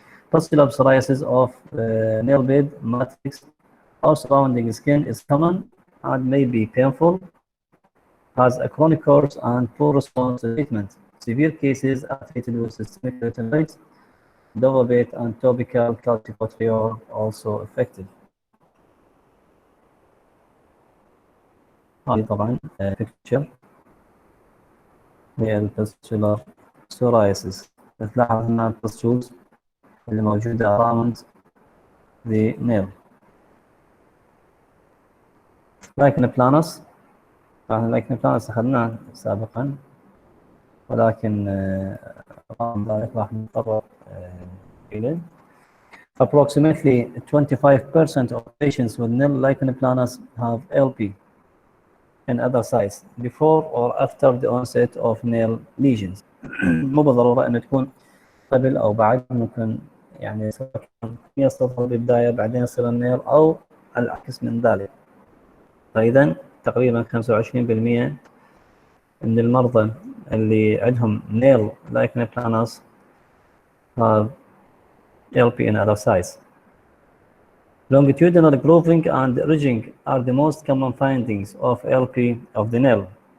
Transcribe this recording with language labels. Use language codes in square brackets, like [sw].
[en] Pustular psoriasis of nail bed, matrix, or surrounding skin is common and may be painful. has a chronic course and poor response to treatment. Severe cases are treated with systemic retinoids, dovabate, and topical calcipotriol also effective. [ar] هذه طبعا picture هي البستولار psoriasis. تلاحظ هنا البستولز اللي موجودة [en] around the nail. [ar] lichen planus طبعا lichen planus أخذناه سابقا، ولكن رغم ذلك راح نتطرق إليه. [en] Approximately 25% of patients with nail lichen planus have LP in other sites before or after the onset of nail lesions. [ar] مو بالضرورة أن تكون قبل أو بعد، ممكن يعني يصل بالبداية بعدين يصير النيل أو العكس من ذلك. فإذا تقريبا 25% من المرضى اللي عندهم [en] nail lichen planus have LP in other sites. Longitudinal grooving and ridging are the most common findings of LP of the nail.